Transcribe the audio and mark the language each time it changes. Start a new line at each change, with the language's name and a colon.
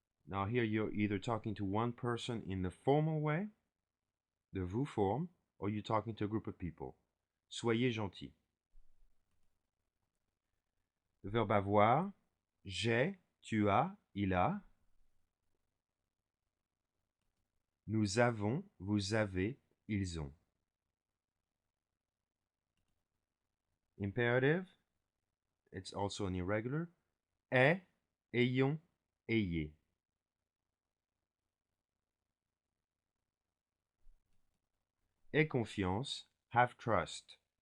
English: Now here you're either talking to one person in the formal way, the vous form, or you're talking to a group of people.
French: Soyez gentil. Le verbe avoir, j'ai, tu as, il a. Nous avons, vous avez, ils ont.
English: Imperative, it's also an irregular.
French: Est, ayons, ayez. Aie confiance,
English: have trust.